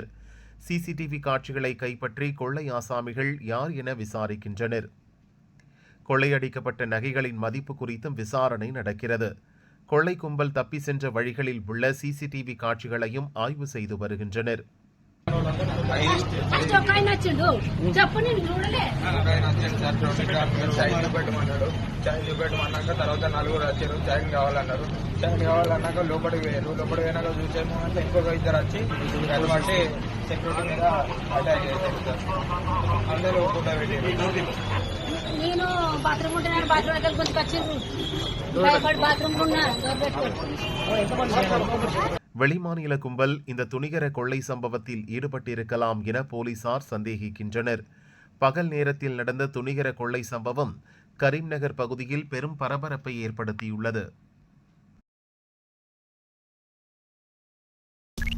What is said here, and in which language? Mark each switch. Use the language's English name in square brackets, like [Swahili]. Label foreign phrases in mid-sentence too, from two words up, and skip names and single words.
[Tamil] சிசிடிவி காட்சிகளை கைப்பற்றி கொள்ளை ஆசாமிகள் யார் என விசாரிக்கின்றனர். கொள்ளையடிக்கப்பட்ட நகைகளின் மதிப்பு குறித்தும் விசாரணை நடக்கிறது. கொள்ளை கும்பல் தப்பி சென்ற வழிகளில் உள்ள சிசிடிவி காட்சிகளையும் ஆய்வு செய்து வருகின்றனர். [Telugu] చైన్ పెట్టమన్నాక తర్వాత 4 వచ్చారు. చైన్ కావాలన్నారు. చైన్ కావాలన్నాక లోపలికి పోయారు. లోపలికి పోయినాక చూసాము అంటే ఇంకొక 2 వచ్చి అంటే సెక్యూరిటీ మీద అటాక్ చేశారు సార్. అందరూ ఫోటో పెట్టారు. నేను బాత్రూమ్ ఉంటున్నాను. బాత్రూమ్ దగ్గర కొంచెం వచ్చింది. బాత్రూమ్ [Tamil] வெளிமாநில கும்பல் இந்த துணிகர கொள்ளை சம்பவத்தில் ஈடுபட்டிருக்கலாம் என போலீசார் சந்தேகிக்கின்றனர். பகல் நேரத்தில் நடந்த துணிகர கொள்ளை சம்பவம் கரீம் நகர் பகுதியில் பெரும் பரபரப்பை ஏற்படுத்தியுள்ளது.